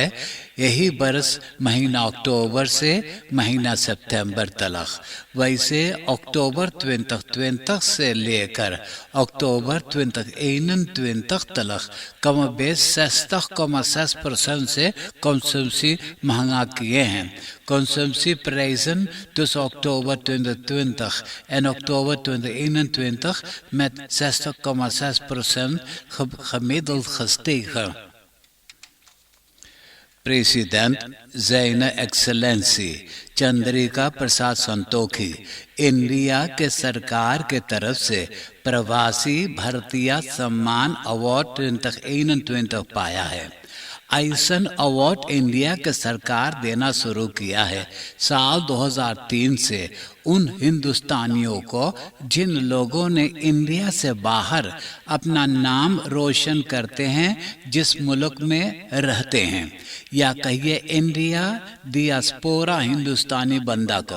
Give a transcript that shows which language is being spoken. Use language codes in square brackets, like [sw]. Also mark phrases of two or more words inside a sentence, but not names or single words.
[hns] यही बरस महीना अक्टूबर से महीना सितंबर तक। वैसे अक्टूबर 2020 से लेकर अक्टूबर 2021 तक कम बेस 60,6% से कंजम्पशन महंगा किए हैं। [nl] Consumptie prijzen tussen oktober 2020 en oktober 2021 met 60,6% gemiddeld gestegen. President Zijn Excellentie [hns] चंद्रिका प्रसाद संतोखी इंडिया के सरकार के तरफ से प्रवासी भारतीय सम्मान अवार्ड 2021 पाया है। आइसन अवार्ड इंडिया के सरकार देना शुरू किया है साल 2003 से उन हिंदुस्तानियों को जिन लोगों ने इंडिया से बाहर अपना नाम रोशन करते हैं, जिस मुल्क में रहते हैं, या कहिए इंडिया डियास्पोरा हिंदुस्तानी बंदा को।